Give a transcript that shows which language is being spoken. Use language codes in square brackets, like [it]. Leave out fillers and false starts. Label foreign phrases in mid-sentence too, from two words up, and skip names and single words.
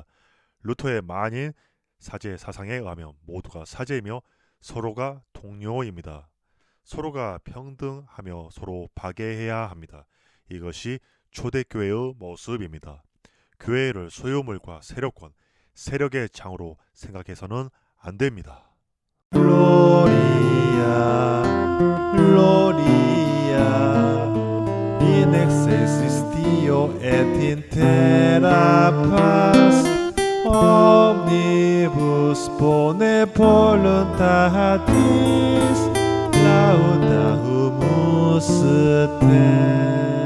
[ko] 루터의 만인 사제 사상에 의하면 모두가 사제이며 서로가 동료입니다. 서로가 평등하며 서로 파괴해야 합니다. 이것이 초대교회의 모습입니다. 교회를 소유물과 세력권, 세력의 장으로 생각해서는 안 됩니다. [la] Gloria, Gloria, in excelsis Deo et in terra paz, omnibus bone voluntatis, laudamus te.